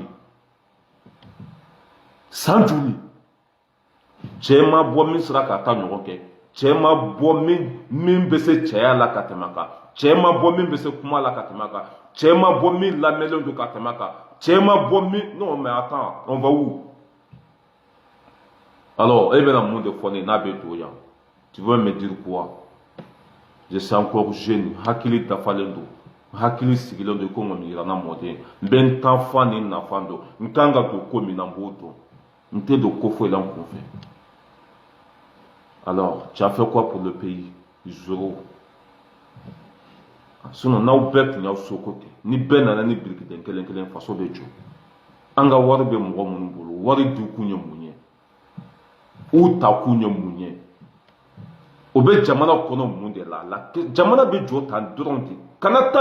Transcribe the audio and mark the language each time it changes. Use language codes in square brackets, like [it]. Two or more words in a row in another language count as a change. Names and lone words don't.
[bm] joli cɛ ma bɔ min sera ka ta ɲɔgɔn kɛ cɛ ma bɔ min bɛ se cɛya la ka tɛmɛ a kan cɛ ma bɔ min bɛ se kuma la ka tɛmɛ a kan cɛ ma bɔ min lamɛnlen don ka tɛmɛ a kan cɛ ma bɔ min [fr] non mais attends on va où alors [bm] e bɛna mun de fɔ ne n'a bɛ don yan [fr] tu veux me dire quoi je suis encore jeune [bm] hakili dafalen don hakili sigilen don ko ŋɔmi yirana mɔden n bɛ n tan fan ni n nafan don n kan ka don ko min na n b'o dɔn n tɛ don ko foyi la n kun fɛ [fr] alors tu as fait quoi pour le pays zéro sinon [bm] n'aw bɛɛ tun y'aw seko kɛ ni bɛɛ nana ni birikiden kelen kelen faso bɛ jɔ an ka wari bɛ mɔgɔ minnu bolo wari di kun ye mun ye u ta kun ye mun ye o bɛ jamana kɔnɔ mun de la jamana bɛ jɔ tan dɔrɔn de kana ta